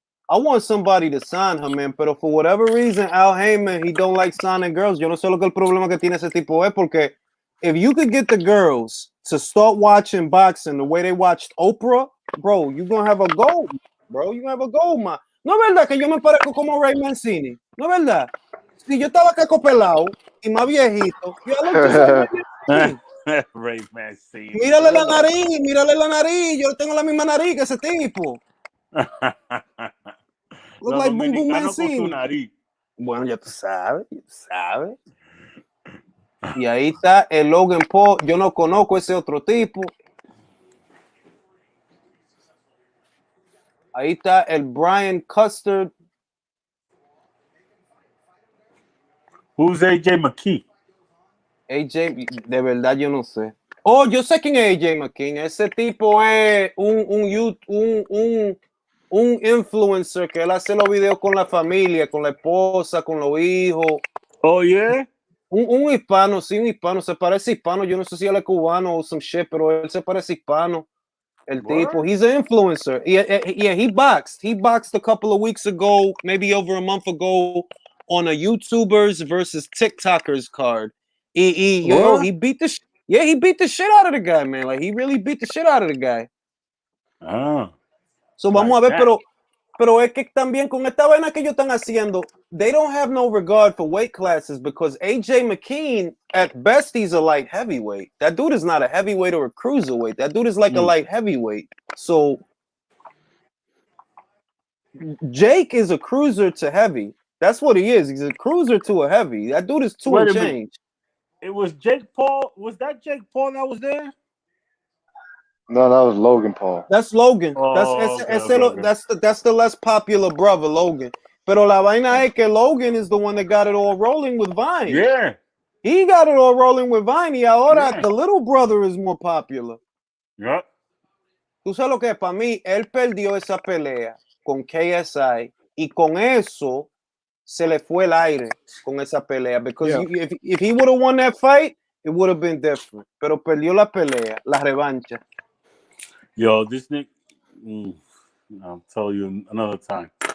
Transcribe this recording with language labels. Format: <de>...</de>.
<en>I want somebody to sign her, man, pero for whatever reason, Al Heyman, he don't like signing girls.</en> <es>Yo no sé lo que el problema que tiene ese tipo es, porque</es> <en>if you could get the girls to start watching boxing the way they watched Oprah, bro, you're gonna have a goal, bro. You're gonna have a goal, man.</en> <es>No es verdad que yo me parezco como Ray Mancini. No es verdad. Si yo estaba cacopelado y más viejito, yo</es> <en>look just like</en> <es>Ray Mancini.</es> <en>Ray Mancini.</en> <es>Mírale la nariz. Yo tengo la misma nariz que ese tipo.</es> <en>Look</en> <es>Los</es> <en>like Boom Boom</en> <es>dominicanos con su</es> <en>Mancini.</en> <es>nariz. Bueno, ya tú sabes, Y ahí está el Logan Paul. Yo no conozco ese otro tipo. Ahí está el Brian Custard.</es> <en>Who's AJ McKee?</en> <es>AJ, de verdad yo no sé. Oh, yo sé quién es AJ McKee. Ese tipo es un influencer que él hace los videos con la familia, con la esposa, con los hijos.</es> <en>Oh, yeah?</en> <es>Un hispano, sí, un hispano. Se parece hispano. Yo no sé si él es cubano o</es> <en>some shit,</en> <es>pero él se parece hispano. El tipo,</es> <en>he's an influencer. Yeah, he boxed. He boxed a couple of weeks ago, maybe over a month ago, on a YouTubers versus TikTokers card. He beat the he beat the shit out of the guy, man. Like he really beat the shit out of the guy. Ah. So</en> <es>vamos a ver, pero es que también con esta vaina que ellos están haciendo,</es> <en>they don't have no regard for weight classes because AJ McKee, at best, he's a light heavyweight. That dude is not a heavyweight or a cruiserweight. That dude is like a light heavyweight. So Jake is a cruiser to heavy. That's what he is. He's a cruiser to a heavy. That dude is two and change. It was Jake Paul. Was that Jake Paul that was there? No, that was Logan Paul. That's Logan. Oh, That's the less popular brother, Logan.</en> <es>Pero la vaina es que</es> <en>Logan is the one that got it all rolling with Vine. Yeah. He got it all rolling with Vine</en> <es>y ahora</es> <en>the little brother is more popular. Yeah.</en> <es>Tú sabes lo que es, para mí, él perdió esa pelea con KSI y con eso se le fue el aire con esa pelea.</es> <en>Because if he would have won that fight, it would have been different.</en> <es>Pero perdió la pelea, la revancha.</es> <en>Yo, this nigga, I'll tell you another time.</en>